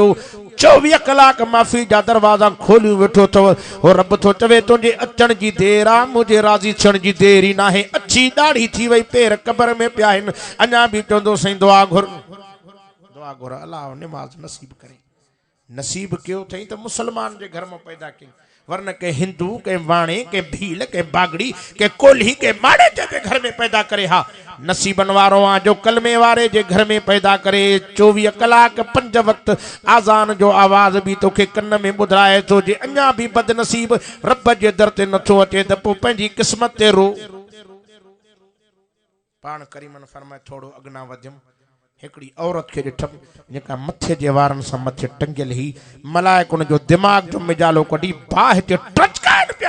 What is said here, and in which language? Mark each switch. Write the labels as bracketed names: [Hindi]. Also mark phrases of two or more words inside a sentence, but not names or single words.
[Sindhi] 24 कलाक माफ़ी जा दरवाज़ा खोलियूं वेठो अथव। हो रब थो चवे तुंहिंजे अचण जी देर आहे, मुंहिंजे राज़ी थियण जी देर ई नाहे। अछी ॾाढ़ी थी वई, पेर कबर में पिया आहिनि, अञा बि चवंदो साईं दुआ घुर, दुआ घुर, अल्लाह निमाज़ नसीब करे। नसीब कयो अथई त मुसलमान जे घर में पैदा कई, वरन के हिंदू, के वाणे, के भील, के बागड़ी, के कोल्ही, के माड़े जे घर में पैदा करे। हा नसीबन वारो आ जो कलमे वारे जे घर में पैदा करे। 24 कलाक 5 वक्त आज़ान जो आवाज़ भी तोखे कन में ॿुधाए थो। जे अञा भी बदनसीब रब जे दर ते नथो अचे त पोइ पंहिंजी क़िस्मत ते रो। पाण करीमन फरमाए थोड़ो अगना वधियम, हिकड़ी औरत के ॾिठम जेका मथे जे वारन सां मथे टंगियल ही, मलाइक उन जो दिमाग जो मिजालो कढी बाहि ते टचकाइन पिया।